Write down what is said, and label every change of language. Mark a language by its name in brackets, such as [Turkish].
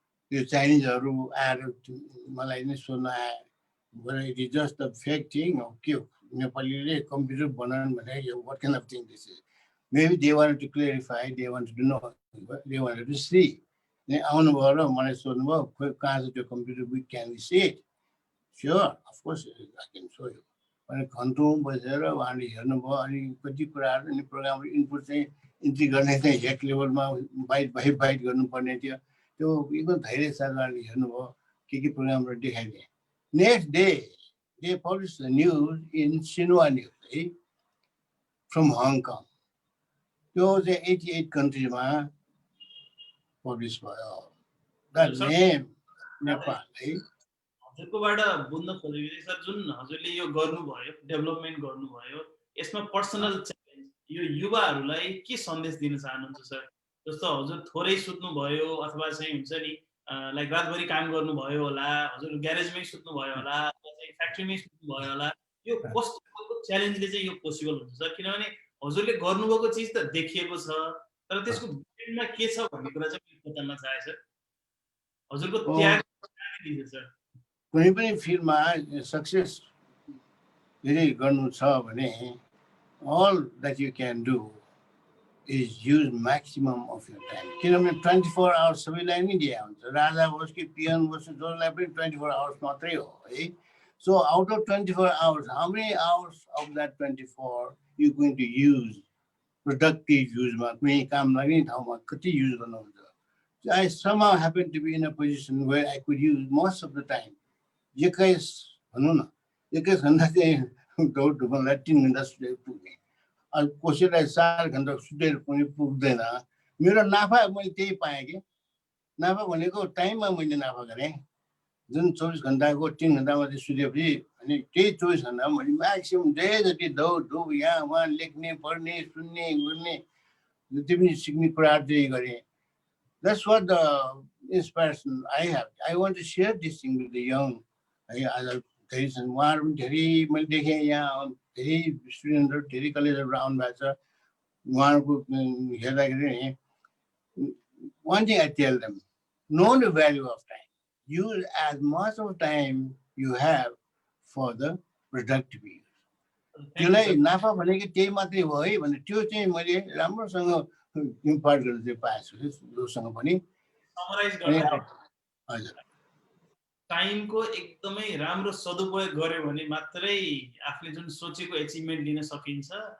[Nepali] त्यो चाइनिजहरू आएर मलाई नै सोध्न आए, [English] it is just a fake thing [Nepali] हो के हो, नेपालीले कम्प्युटर बनाउनु भने [English] What kind of thing this is. Maybe they wanted to clarify, they wanted to know, they wanted to see. [Nepali] आउनुभयो र मलाई सोध्नुभयो खोइ कहाँ छ त्यो computer, [English] We can we see it? Sure of course I can show you. [Nepali] अनि घन्टौँ बसेर उहाँले हेर्नुभयो। अनि कति कुराहरू अनि प्रोग्रामहरू इनपुट चाहिँ इन्ट्री गर्ने चाहिँ हेक लेभलमा बाइट बाई बाइट गर्नुपर्ने थियो। त्यो एकदम धैर्यशालीले हेर्नुभयो, के प्रोग्रामहरू देखाइदिए। [English] Next day they publish the news in Xinhua news है from Hong Kong. [Nepali] त्यो चाहिँ 88 कन्ट्रीमा पब्लिस भयो। [English] The name Nepal है। [Nepali] हजुरकोबाट बुझ्न खोजेको चाहिँ सर जुन हजुरले यो गर्नुभयो, डेभलपमेन्ट गर्नुभयो, यसमा पर्सनल च्यालेन्ज यो युवाहरूलाई के सन्देश दिन चाहनुहुन्छ सर? जस्तो हजुर थोरै सुत्नुभयो अथवा चाहिँ हुन्छ नि लाइक रातभरि काम गर्नुभयो होला, हजुर ग्यारेजमै सुत्नुभयो होला, अथवा चाहिँ फ्याक्ट्रीमै सुत्नुभयो होला, यो कस्तो च्यालेन्जले चाहिँ यो पोसिबल हुन्छ सर? किनभने हजुरले गर्नुभएको चिज त देखिएको छ, तर त्यसको भित्रमा के छ भन्ने कुरा चाहिँ मैले बताउन चाहे सर। हजुरको त्याग दिन्छ सर। कुनै पनि फिल्डमा सक्सेस यदि गर्नु छ भने [English] all that you can do is use maximum of your time. [Nepali] किनभने 24 hours सबैलाई नै दिया हुन्छ, राजा होस् कि पियन होस् जसलाई पनि 24 hours मात्रै हो है। [English] So out of 24 hours, how many hours of that 24 you going to use productive use मा, [Nepali] कुनै काम लाग्ने ठाउँमा कति युज गर्नुहुन्छ? [English] So I somehow happen to be in a position where I could use most of the time. [Nepali] 21 भनौँ न, 21 घन्टा चाहिँ दौड धुपनलाई 3 घन्टा सुतेर पुग्ने, कसैलाई 4 घन्टा सुतेर पनि पुग्दैन। मेरो नाफा मैले त्यही पाएँ कि नाफा भनेको टाइममा मैले नाफा गरेँ। जुन 24 घन्टाको 3 घन्टा मात्रै सुतेपछि अनि त्यही 24 घन्टा मैले म्याक्सिमम जे जति दौड धुप यहाँ उहाँ लेख्ने पढ्ने सुन्ने गर्ने जति पनि सिक्ने कुराहरू चाहिँ गरेँ। [English] That's what the inspiration I have. I want to share this thing with the young. [Nepali] आज धेरै छन्, उहाँहरू पनि धेरै मैले देखेँ यहाँ धेरै स्टुडेन्टहरू धेरै कलेजहरू आउनु भएको छ। उहाँहरूको हेर्दाखेरि [English] one thing I tell them, know the value of time. Use as much of time you have for the productive use. [Nepali] त्यसलाई नाफा भनेको त्यही मात्रै हो है भने त्यो चाहिँ मैले राम्रोसँग इम्पार्ट गर्न चाहिँ पाएको छु जोसँग पनि। हजुर टाइमको एकदमै राम्रो सदुपयोग गर्यो भने मात्रै आफूले जुन सोचेको एचिभमेन्ट लिन सकिन्छ।